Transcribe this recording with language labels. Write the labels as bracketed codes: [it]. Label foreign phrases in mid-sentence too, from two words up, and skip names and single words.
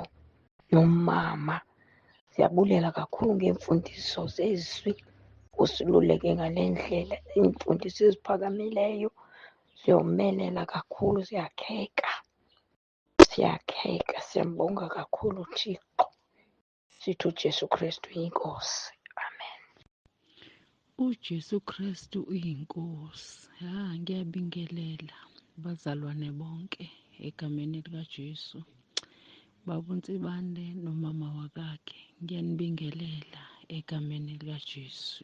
[xh] Nomama siyabulela kakhulu ngeemfundiso zezwi, usiluleke ngale ndlela, iimfundiso eziphakamileyo. Siyomelela kakhulu, siyakheka, siyambonga kakhulu uThixo. Sithi uJesu Kristu uyinkosi. Amen. uJesu Kristu uyinkosi. [zu] Ngiyabingelela bazalwane bonke egameni likaJesu. Baba uNtsibande nomama wakakhe, ngiyanibingelela egameni likaJesu.